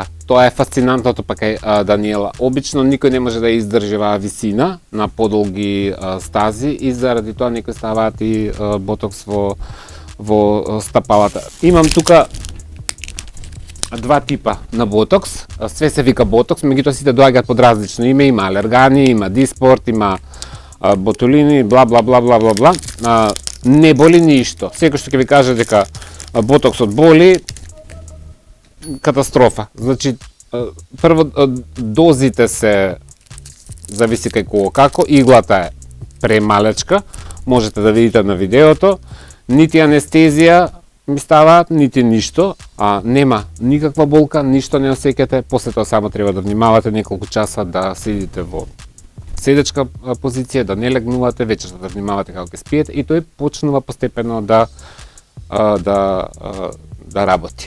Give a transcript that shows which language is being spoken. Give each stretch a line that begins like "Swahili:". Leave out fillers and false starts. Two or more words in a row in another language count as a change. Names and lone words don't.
Macedonian: Тоа е фасцинантното па кај Даниела. Обично никој не може да издржи висина на подолги стази и заради тоа некои ставаат и ботокс во стапалата. Имам тука два типа на ботокс. Све се вика ботокс, меѓутоа сите доаѓаат под различно име. Има алергани, има диспорт, има ботулини, бла бла бла бла бла бла. Не боли ништо. Секој што ќе ви каже дека ботоксот боли, катастрофа. Значи, прво дозите се зависи кај кого како, иглата е премалечка, можете да видите на видеото, нити анестезија, ми ставаат, нити ништо, а нема никаква болка, ништо не осеќате, после тоа само треба да внимавате неколку часа да седите во седечка позиција, да не легнувате, вечерта да внимавате како ќе спиете и тој почнува постепено да работи.